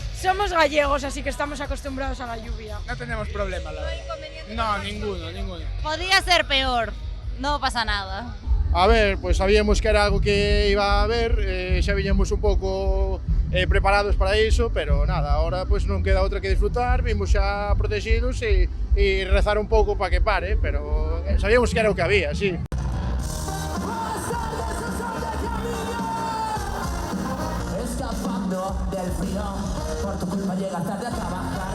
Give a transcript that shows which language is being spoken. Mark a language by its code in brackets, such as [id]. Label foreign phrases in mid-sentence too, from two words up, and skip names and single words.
[es] somos gallegos, así que estamos acostumbrados a la lluvia. No tenemos problema, la verdad. No, ninguno. Podría ser peor, no pasa nada. A ver, pues sabíamos que era algo que iba a haber, [gl] xa viñamos un pouco preparados para iso, [es] pero nada, ahora pues [gl] non queda outra que disfrutar, vimos xa protegidos e rezar un pouco para que pare, pero sabíamos que era o que había, sí. [es] Escapando del frío, por tu culpa llegas tarde a trabajar.